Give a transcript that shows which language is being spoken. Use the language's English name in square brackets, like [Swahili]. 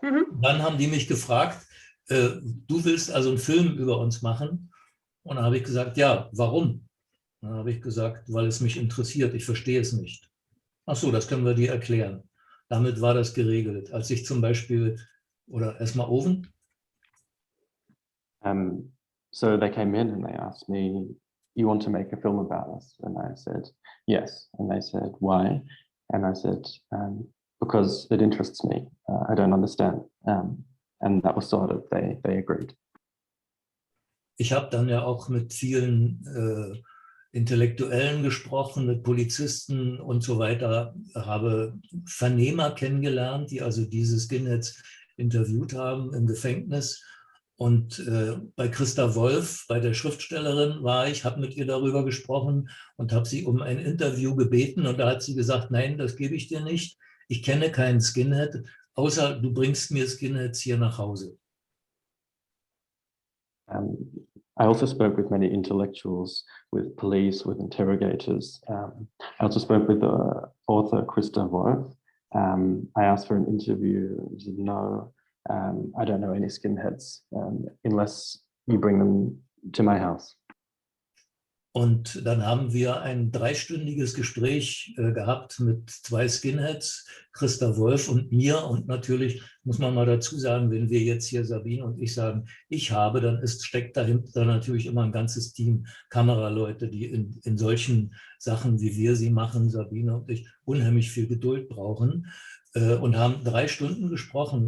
[German] Dann haben die mich gefragt, du willst also einen Film über uns machen? Und dann habe ich gesagt, ja, warum? Dann habe ich gesagt, weil es mich interessiert, ich verstehe es nicht. Ach so, das können wir dir erklären. Damit war das geregelt. Als ich zum Beispiel, oder erstmal Oven? [English] So they came in and they asked me, you want to make a film about us? And I said, yes. And they said, why? And I said, because it interests me. I don't understand. And that was sort of, they agreed. [German] Ich habe dann ja auch mit vielen Intellektuellen gesprochen, mit Polizisten und so weiter, habe Vernehmer kennengelernt, die also diese Skinheads interviewt haben im Gefängnis. Und bei Christa Wolf, bei der Schriftstellerin war ich, habe mit ihr darüber gesprochen und habe sie um ein Interview gebeten. Und da hat sie gesagt, nein, das gebe ich dir nicht. Ich kenne keinen Skinhead, außer du bringst mir Skinheads hier nach Hause. [English] I also spoke with many intellectuals, with police, with interrogators. I also spoke with the author Christa Wolf. I asked for an interview. She said, no, I don't know any skinheads unless you bring them to my house. [German] Und dann haben wir ein 3-stündiges Gespräch gehabt mit 2 Skinheads, Christa Wolf und mir. Und natürlich muss man mal dazu sagen, wenn wir jetzt hier Sabine und ich sagen, ich habe, dann steckt dahinter natürlich immer ein ganzes Team Kameraleute, die in solchen Sachen, wie wir sie machen, Sabine und ich, unheimlich viel Geduld brauchen und haben 3 Stunden gesprochen.